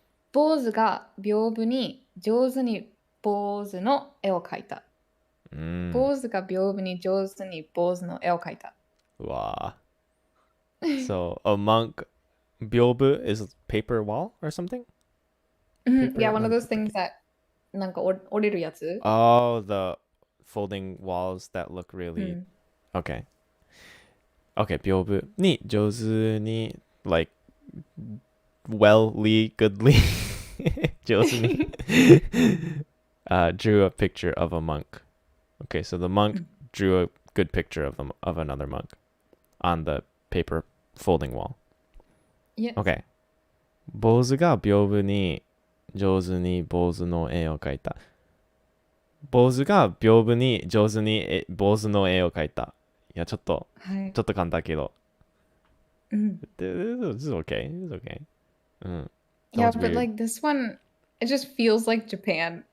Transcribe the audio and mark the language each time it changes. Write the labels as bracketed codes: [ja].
[ja] 坊主が屏風に上手に坊主の絵を描いた。坊主が屏風に上手に坊主の絵を描いた。 [en] Wow. So a monk, biobu is paper wall or something? Paper, yeah, one of those things that [ja] なんか折れるやつ。 [en] Oh, the folding walls that look really... Okay. Okay, [ja] biobu に上手に [en] like wellly, goodly, 上手に drew a picture of a monk. Okay, so the monk drew a good picture of another monk on the paper folding wall. Yeah. Okay. [ja] 坊主が屏風に上手に坊主の絵を描いた。坊主が屏風に上手に坊主の絵を描いた。いや、ちょっと簡単だけど。 [en] This is okay. This is okay. Yeah, but like this one, it just feels like Japan.